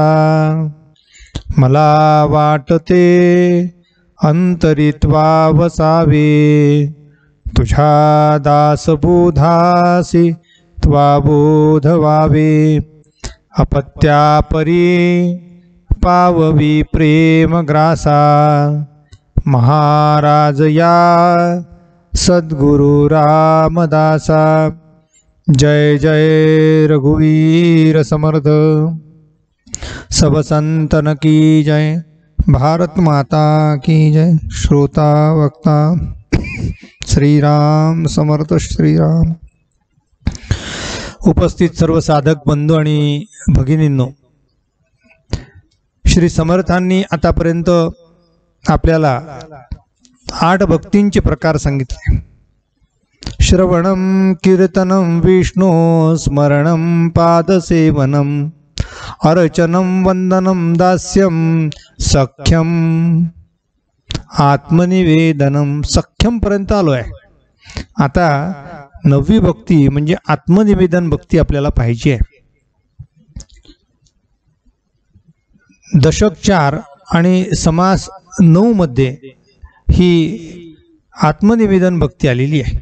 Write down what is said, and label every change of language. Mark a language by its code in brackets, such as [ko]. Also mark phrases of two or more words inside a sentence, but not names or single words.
[mr] मला वाटते अंतरित्वा वसावे, तुझ्या दासबोधासी त्वा बोध व्हावे। अपत्यापरी पाववी प्रेम ग्रासा, महाराज या सद्गुरु रामदासा। जय जय रघुवीर समर्थ। [hi] सब संतन की जय, भारत माता की जय। [mr] श्रोता वक्ता श्रीराम समर्थ श्रीराम। उपस्थित सर्व साधक बंधू आणि भगिनींनो, श्री समर्थांनी आतापर्यंत आपल्याला 8 भक्तींचे प्रकार सांगितले। [sa] श्रवणम कीर्तनम विष्णु स्मरणम पादसेवनम, अर्चनम वंदनम दास्यम सख्यम आत्मनिवेदनम। [mr] सख्यम पर्यंत आलो आहे। आता 9वी भक्ती म्हणजे आत्मनिवेदन भक्ती आपल्याला पाहिजे आहे। दशक 4 आणि समास 9 मध्ये ही आत्मनिवेदन भक्ती आलेली आहे।